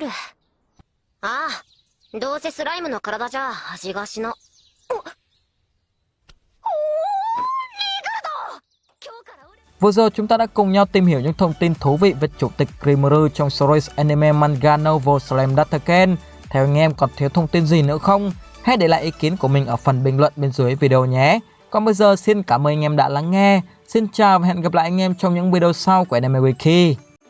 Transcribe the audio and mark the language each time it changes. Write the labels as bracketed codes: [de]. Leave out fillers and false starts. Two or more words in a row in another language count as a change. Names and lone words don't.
[ja] ああ、どうせスライムの体じゃ味がしの。 [vi] Vừa rồi chúng ta đã cùng nhau tìm hiểu những thông tin thú vị về chủ tịch Rimuru trong series [en] anime manga novel [vi] Slam Dataken. Theo anh em còn thiếu thông tin gì nữa không? Hãy để lại ý kiến của mình ở phần bình luận bên dưới video nhé. Còn bây giờ xin cảm ơn anh em đã lắng nghe. Xin chào và hẹn gặp lại anh em trong những video sau của Anime Wiki.